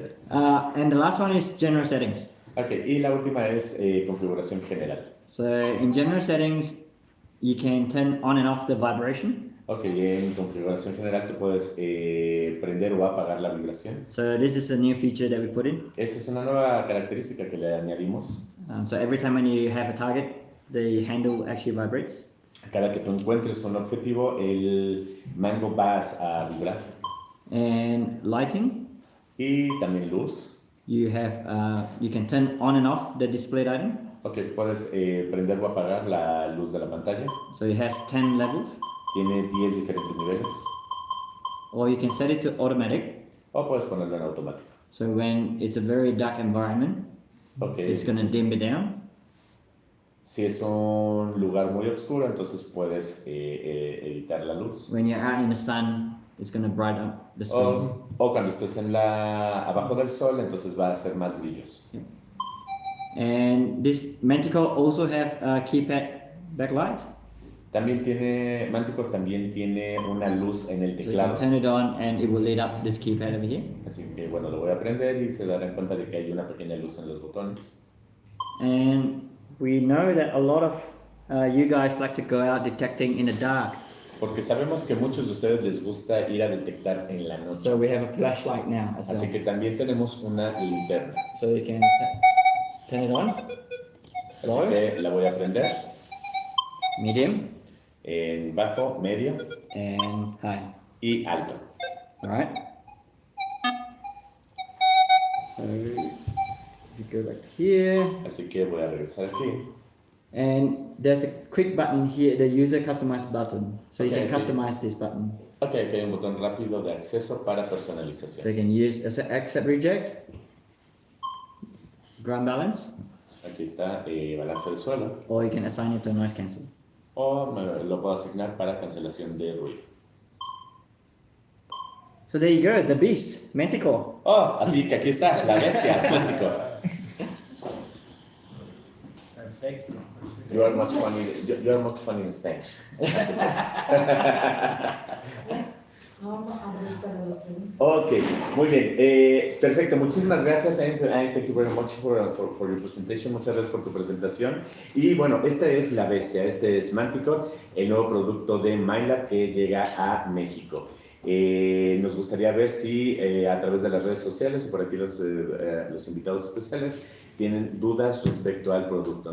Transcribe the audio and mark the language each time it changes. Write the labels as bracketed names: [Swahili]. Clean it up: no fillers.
[English] And the last one is general settings. [Spanish] Ok, y la última es configuración general. [English] So in general settings, you can turn on and off the vibration. [Spanish] Ok, y en configuración general tú puedes prender o apagar la vibración. [English] So this is a new feature that we put in. [Spanish] Esa es una nueva característica que le añadimos. [English] So every time when you have a target, the handle actually vibrates. [Spanish] Cada que tú encuentres un objetivo, el mango va a vibrar. [English] And lighting, [Spanish] Y también luz. [English] you can turn on and off the displayed item. [Spanish] Ok, puedes prender o apagar la luz de la pantalla. [English] So it has 10 levels. [Spanish] Tiene 10 diferentes niveles. [English] Or you can set it to automatic. [Spanish] O puedes ponerlo en automático. [English] So when it's a very dark environment, [Spanish] Ok, [English] it's going to dim it down. [Spanish] si es un lugar muy oscuro, entonces puedes editar la luz. [English] When you're out in the sun, it's going to brighten up the screen. [Spanish] O cuando estés abajo del sol, entonces va a ser más brillos. [English] And this Manticore also have a keypad backlight. [Spanish] También tiene, Manticore también tiene una luz en el [English] So you can [Spanish] teclado. [English] turn it on and it will light up this keypad over here. [Spanish] Así que bueno, lo voy a prender y se darán cuenta de que hay una pequeña luz en los botones. [English] And we know that a lot of you guys like to go out detecting in the dark. [Spanish] Porque sabemos que muchos de ustedes les gusta ir a detectar en la noche. [English] So we have a flashlight now as well. [Spanish] Así que también tenemos una linterna. [English] So you can turn it on, [Spanish] Así que la voy a prender [English] medium, [Spanish] en bajo, medio [English] and high. [Spanish] y alto. [English] Alright? So if you go back here, [Spanish] Así que voy a regresar aquí. [English] and there's a quick button here, the user customize button. So you Okay, can customize this button. [Spanish] Ok, aquí hay un botón rápido de acceso para [English] So [Spanish] personalización. [English] you can use accept reject, ground balance, [Spanish] Aquí está balance de suelo. [English] or you can assign it to noise cancel. [Spanish] O lo puedo asignar para cancelación de ruido. [English] So there you go, the beast, Manticore. [Spanish] Oh, así que aquí está, la bestia, Manticore. Perfecto. [English] You are much funny in Spanish. [Spanish] Vamos a abrir para las preguntas. Ok, muy bien. Perfecto, muchísimas gracias. [English] Thank you very much for your presentation. [Spanish] Muchas gracias por tu presentación. Y bueno, esta es la bestia, este es Manticore, el nuevo producto de Minelab que llega a México. Nos gustaría ver si a través de las redes sociales o por aquí los invitados especiales tienen dudas respecto al producto.